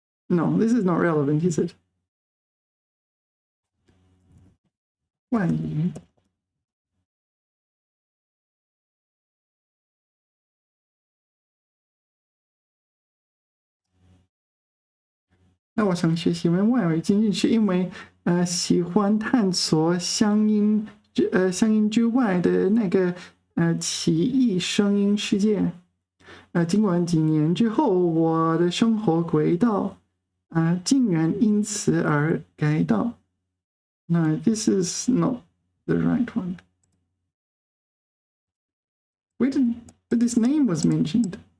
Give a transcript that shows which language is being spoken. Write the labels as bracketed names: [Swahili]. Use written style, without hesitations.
[English] No, this is not relevant, is it? [Chinese] 外语 那我想学习外语仅仅是因为喜欢探索乡音之外的那个奇异声音世界。尽管几年之后我的生活轨道竟然因此而改道。 [English] No, this is not the right one. But this name was mentioned.